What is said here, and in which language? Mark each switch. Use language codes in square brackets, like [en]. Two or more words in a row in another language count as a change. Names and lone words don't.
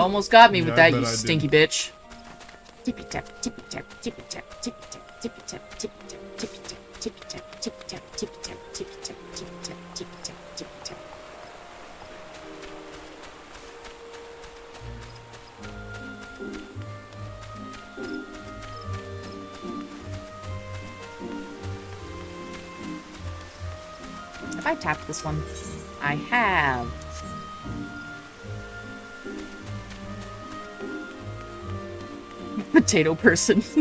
[en] You almost got me with that, I you bet I did. stinky bitch. Tippy tap, tippy tap, tippy tap, tippy tap, tippy tap, tippy tap, tippy tap, tippy tap, tippy tap, tippy tap, tippy tap, tippy tap, tippy tap, tippy tap. Have I tapped this one? I have. Potato person.